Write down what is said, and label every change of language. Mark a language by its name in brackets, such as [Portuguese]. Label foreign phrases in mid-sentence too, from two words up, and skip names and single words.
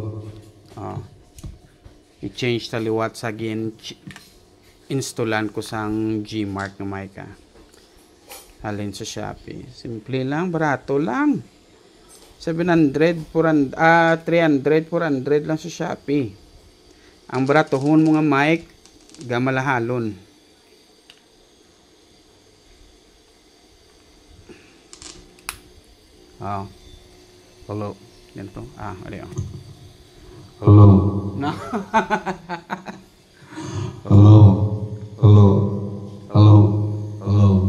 [Hiligaynon] I-change taliwat sa installan ko sang Gmark na mic halin sa Shopee. Simple lang, barato lang. 700, 400, 300, 400 lang sa Shopee. Ang baratohon mo nga mic, gamalahalon. Hello. Ganito. Ali. Hello. Na. Hello.